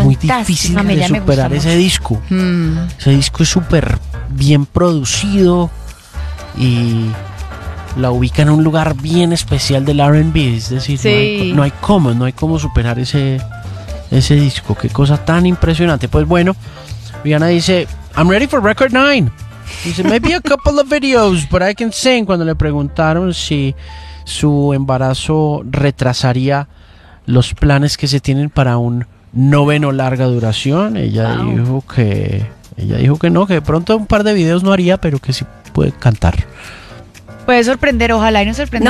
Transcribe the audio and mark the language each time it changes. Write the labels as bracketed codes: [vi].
[es] Es muy difícil de superar ese disco. Ese disco es súper bien producido y la ubica en un lugar bien especial del R&B. Es decir, sí. no hay cómo superar ese. Ese disco, qué cosa tan impresionante. Pues bueno, Rihanna dice, [en] I'm ready for record 9. [es] Dice, [en] maybe a couple of videos, but I can sing. [es] Cuando le preguntaron si su embarazo retrasaría los planes que se tienen para un noveno larga duración, ella dijo que no, que de pronto un par de videos no haría, pero que sí puede cantar. Puede sorprender, ojalá y nos sorprenda.